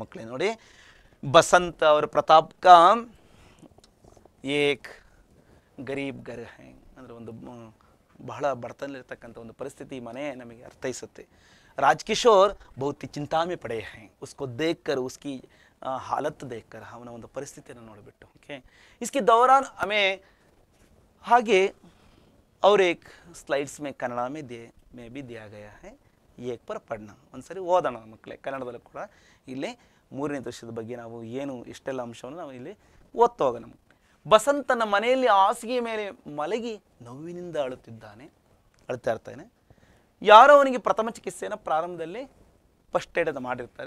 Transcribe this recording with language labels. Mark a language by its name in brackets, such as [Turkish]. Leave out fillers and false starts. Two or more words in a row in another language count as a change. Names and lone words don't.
[Kannada] ಮಕ್ಕಳೇ ನೋಡಿ, ಬಸಂತ ಅವರ [Hindi] प्रताप का एक गरीब घर है [Kannada] ಅಂದರೆ ಒಂದು ಬಹಳ ಬಡತನದಲ್ಲಿರ್ತಕ್ಕಂಥ ಒಂದು ಪರಿಸ್ಥಿತಿ ಮನೆ ನಮಗೆ ಅರ್ಥೈಸುತ್ತೆ. [Hindi] राजकिशोर बहुत चिंता में पड़े है, उसको देखकर उसकी हालत देखकर, [Kannada] ಅವನ ಒಂದು ಪರಿಸ್ಥಿತಿಯನ್ನು ನೋಡಿಬಿಟ್ಟು. [Hindi] ओके, इसकी दौरान हमें ಹಾಗೆ और एक स्लाइड्स में कन्नड़ में भी दिया गया है, एक पर पढ़ना. [Kannada] ಒಂದ್ಸರಿ ಓದೋಣ ಮಕ್ಕಳೇ, ಕನ್ನಡದಲ್ಲೂ ಕೂಡ ಇಲ್ಲಿ 3ನೇ ದೃಶ್ಯದ ಬಗ್ಗೆ ನಾವು ಏನು ಇಷ್ಟೆಲ್ಲ ಅಂಶವನ್ನು ನಾವು ಇಲ್ಲಿ ಓದ್ತಾ ಹೋಗೋಣ. ಬಸಂತನ ಮನೆಯಲ್ಲಿ ಹಾಸಿಗೆ ಮೇಲೆ ಮಲಗಿ ನೋವಿನಿಂದ ಅಳ್ತಾ ಇರ್ತಾನೆ. ಯಾರೋ ಅವನಿಗೆ ಪ್ರಥಮ ಚಿಕಿತ್ಸೆಯನ್ನು ಪ್ರಾರಂಭದಲ್ಲಿ [English] first aid [Kannada] ಮಾಡಿರ್ತಾರೆ.